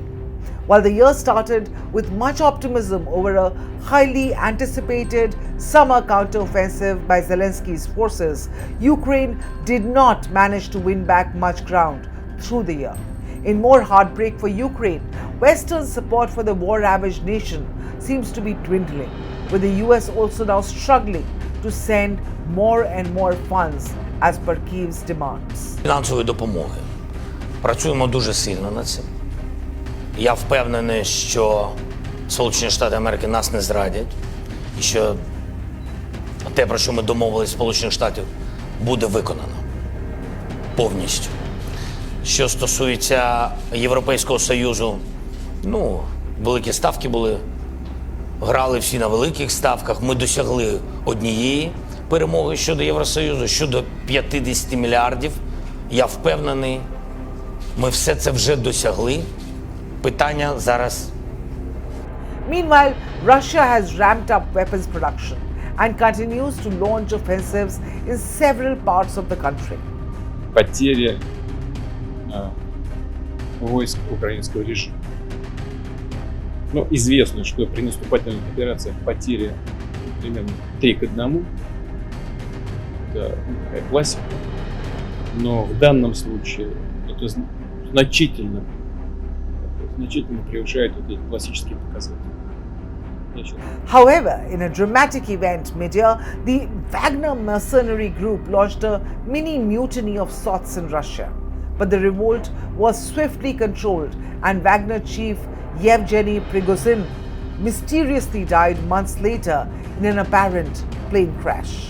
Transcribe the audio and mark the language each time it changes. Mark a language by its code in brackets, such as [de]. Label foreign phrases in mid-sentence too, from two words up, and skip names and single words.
[en] While the year started with much optimism over a highly anticipated summer counteroffensive by Zelensky's forces, Ukraine did not manage to win back much ground through the year. In more heartbreak for Ukraine, Western support for the war-ravaged nation seems to be dwindling, with the US also now struggling to send more and more funds as per Kyiv's demands. [uk] Фінансової допомоги. Працюємо дуже сильно над цим. Я впевнений, що Сполучені Штати Америки нас не зрадять, і що те, про що ми домовились Сполучених Штатів, буде виконано повністю. Що стосується Європейського Союзу, великі ставки були, грали всі на великих ставках, ми досягли однієї перемоги щодо Євросоюзу, щодо 50 мільярдів. Я впевнений, ми все це вже досягли. Питання зараз. [en] Meanwhile, Russia has ramped up weapons production and continues to launch offensives in several parts of the country. [ru] Потери войск украинского режима. Известно, что при наступательных операциях потери примерно 3:1. Это такая классика. Но в данном случае это значительно превышает эти классические показатели. [en] However, in a dramatic event mid-year, the Wagner mercenary group launched a mini mutiny of sorts in Russia. But the revolt was swiftly controlled and Wagner chief Yevgeny Prigozhin mysteriously died months later in an apparent plane crash.